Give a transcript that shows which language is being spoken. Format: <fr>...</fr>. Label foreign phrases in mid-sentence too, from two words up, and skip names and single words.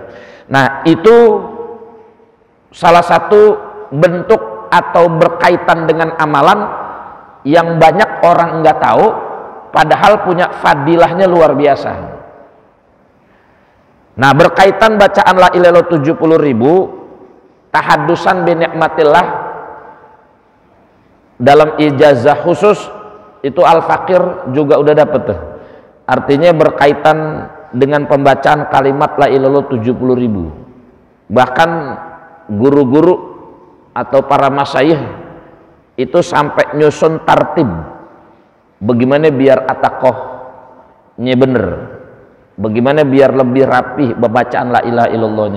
<id>Nah, itu salah satu bentuk atau berkaitan dengan amalan yang banyak orang nggak tahu, padahal punya fadilahnya luar biasa. Nah, berkaitan bacaan</id> <ar>لا إله إلا الله</ar> <id>70.000,</id> <ar>تحدثا بنعمة الله</ar> <id>dalam ijazah khusus itu Al-Fakir juga udah dapet tuh. Artinya berkaitan dengan pembacaan kalimat</id> <ar>لا إله إلا الله</ar> <id>70.000. Bahkan guru-guru atau para masyayikh itu sampai nyusun tartib bagaimana biar atakohnya bener, bagaimana biar lebih rapih bacaan</id> <ar>لا إله إلا الله.</ar>